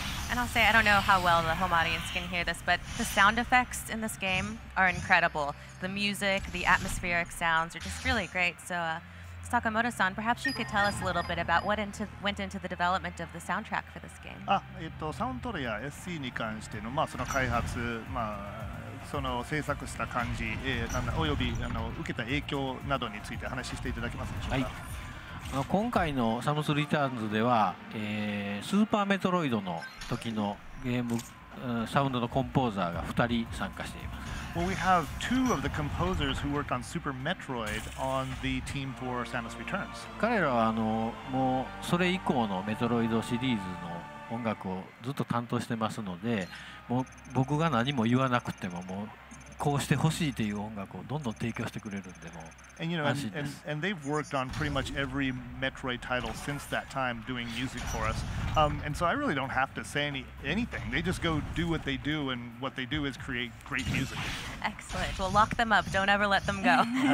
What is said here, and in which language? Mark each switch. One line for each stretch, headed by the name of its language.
English: And I'll say, I don't know how well the home audience can hear this, but the sound effects in this game are incredible. The music, the atmospheric sounds are just really great. So Sakamoto-san, perhaps you could tell us a little bit about what went into the development of the soundtrack for this game.
Japanese: サウンドトレや SC に関しての、その開発、その制作した感じ、および受けた影響などについて話していただけますでしょうか。はい、今回のサムスリターンズでは、スーパーメトロイドの時のゲームサウンドのコンポーザーが2人参加しています。
English: Well, we have two of the composers who worked on Super Metroid on the team for Samus Returns.
Japanese: 彼らはもうそれ以降のメトロイドシリーズの音楽をずっと担当してますので、もう僕が何も言わなくてももうこうしてほしいという音楽をどんどん提供してくれるんでもう安心です。
English: And they've worked on pretty much every Metroid title since that time doing music for us. And so I really don't have to say anything. They just go do what they do, and what they do is create great music. Excellent. Well, lock them up. Don't ever let them go.